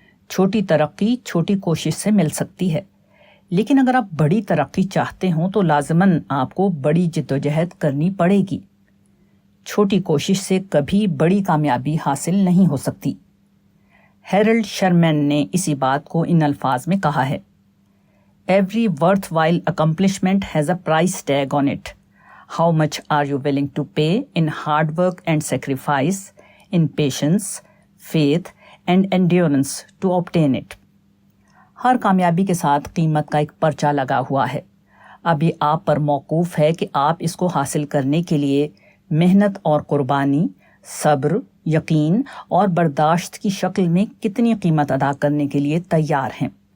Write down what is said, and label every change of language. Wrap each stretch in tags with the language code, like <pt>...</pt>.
<ur>چھوٹی ترقی چھوٹی کوشش سے مل سکتی ہے، لیکن اگر آپ بڑی ترقی چاہتے ہوں تو لازماً آپ کو بڑی جدوجہد کرنی پڑے گی. چھوٹی کوشش سے کبھی بڑی کامیابی حاصل نہیں ہو سکتی. ہیرلڈ شرمین نے اسی بات کو ان الفاظ میں کہا ہے:</ur> <en>Every worthwhile accomplishment has a price tag on it. How much are you willing to pay in hard work and sacrifice, in patience, faith and endurance to obtain it?</en> <ur>ہر کامیابی کے ساتھ قیمت کا ایک پرچہ لگا ہوا ہے. اب یہ آپ پر موقوف ہے کہ آپ اس کو حاصل کرنے کے لیے محنت اور قربانی، صبر، یقین اور برداشت کی شکل میں کتنی قیمت ادا کرنے کے لیے تیار ہیں.</ur>